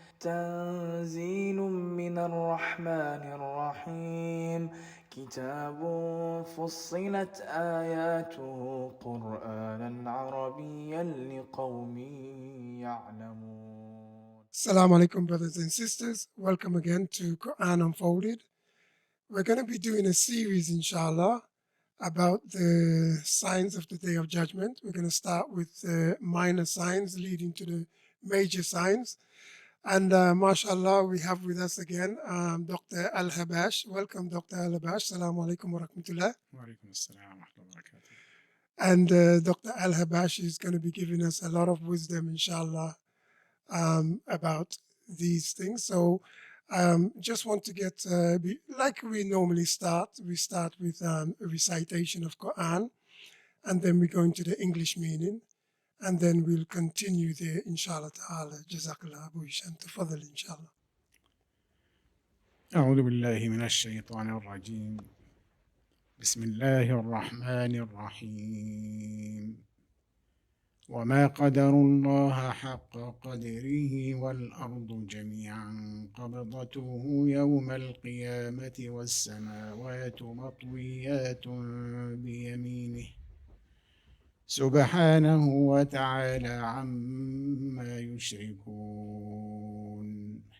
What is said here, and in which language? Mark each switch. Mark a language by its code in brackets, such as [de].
[ar] تنزيل من الرحمن الرحيم. كتاب فصلت آياته قرآنا عربيا لقوم يعلمون. [en] Assalamu alaikum, brothers and sisters. Welcome again to Quran Unfolded. We're going to be doing a series, inshallah, about the signs of the Day of Judgment. We're going to start with the minor signs leading to the major signs. And mashallah, we have with us again Dr El Habbash. Welcome, Dr El Habbash. Assalamu alaikum wa rahmatullah. [ar] وعليكم السلام ورحمة الله وبركاته. [en] And Dr. Al Habash is going to be giving us a lot of wisdom, inshallah, about these things. So, just want to get, like we normally start, we start with a recitation of Quran, and then we go into the English meaning, and then we'll continue there, inshallah ta'ala. Jazakallah Abu Ishan. Tafadhal, inshallah. [ar] أعوذ بالله من الشيطان الرجيم. بسم الله الرحمن الرحيم. وما قدر الله حق قدره والأرض جميعا قبضته يوم القيامة والسماوات مطويات بيمينه سبحانه وتعالى عما يشركون.